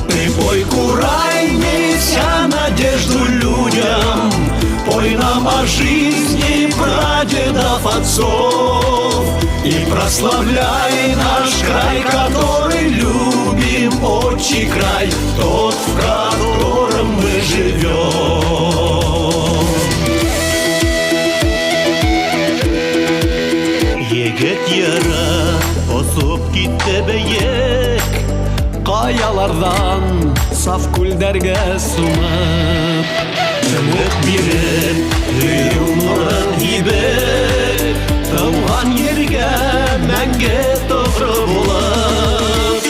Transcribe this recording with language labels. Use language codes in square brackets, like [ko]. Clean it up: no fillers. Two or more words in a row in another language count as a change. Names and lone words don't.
[ru] Ты пой, курай, неся надежду людям, пой нам о жизни прадедов отцов, и прославляй наш край, который любим, отчий край, тот, в котором мы живем. [ba] Егет яра осып китте Каялардан саф күлдәргә сумып, өмет биреп, дөю нурын һибеп, тауган ергә мәңге тогры булып.